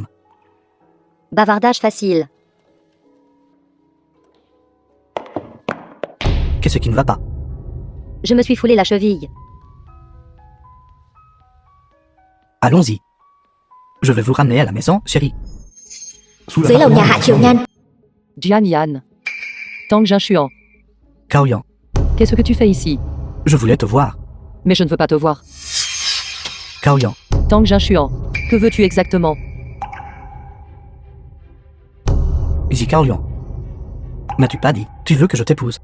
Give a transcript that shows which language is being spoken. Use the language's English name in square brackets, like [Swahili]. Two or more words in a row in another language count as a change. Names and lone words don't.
[French] Bavardage facile. Qu'est-ce qui ne va pas? Je me suis foulé la cheville. Allons-y. Je vais vous ramener à la maison, chérie. Sous la [Vietnamese] Dưới lầu nhà [French] barrière Hạ Triều Nhan. Jian Yan. Tang Jinshuan. Kaoyan, Qu'est-ce que tu fais ici? je voulais te voir. Mais je ne veux pas te voir. Kaoyan, Tang Jinshuan. Que veux-tu exactement? Zika Orion. N'as-tu pas dit? Tu veux que je t'épouse?